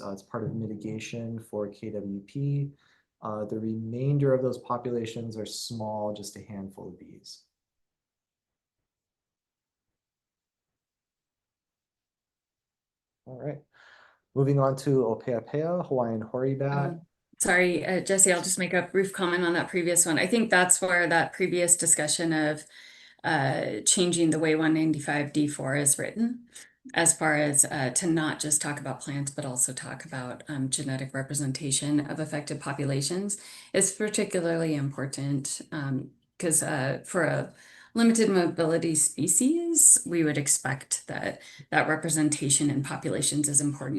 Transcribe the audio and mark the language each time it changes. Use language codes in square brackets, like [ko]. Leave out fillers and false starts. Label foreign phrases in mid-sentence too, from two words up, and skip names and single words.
[en] It's part of mitigation for KWP. The remainder of those populations are small, just a handful of bees. All right, moving on to ʻōpeʻapeʻa, Hawaiian hoary bat. Sorry, Jesse, I'll just make a brief comment on that previous one. I think that's where that previous discussion of changing the way 195D4 is written, as far as to not just talk about plants, but also talk about genetic representation of affected populations is particularly important because for a limited mobility species, we would expect that that representation in populations is important.